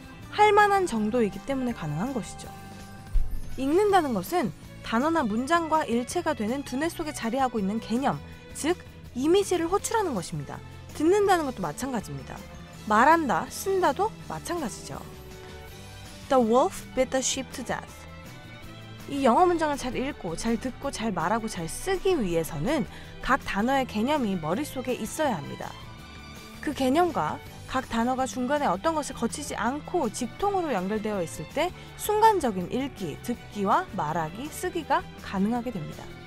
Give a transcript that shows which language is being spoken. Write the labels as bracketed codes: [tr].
[ko] 할 만한 정도이기 때문에 가능한 것이죠. 읽는다는 것은 단어나 문장과 일체가 되는 두뇌 속에 자리하고 있는 개념, 즉 이미지를 호출하는 것입니다. 듣는다는 것도 마찬가지입니다. 말한다, 쓴다도 마찬가지죠. [en] The wolf bit the sheep to death. [ko] 이 영어 문장을 잘 읽고, 잘 듣고, 잘 말하고, 잘 쓰기 위해서는 각 단어의 개념이 머릿속에 있어야 합니다. 그 개념과 각 단어가 중간에 어떤 것을 거치지 않고 직통으로 연결되어 있을 때 순간적인 읽기, 듣기와 말하기, 쓰기가 가능하게 됩니다.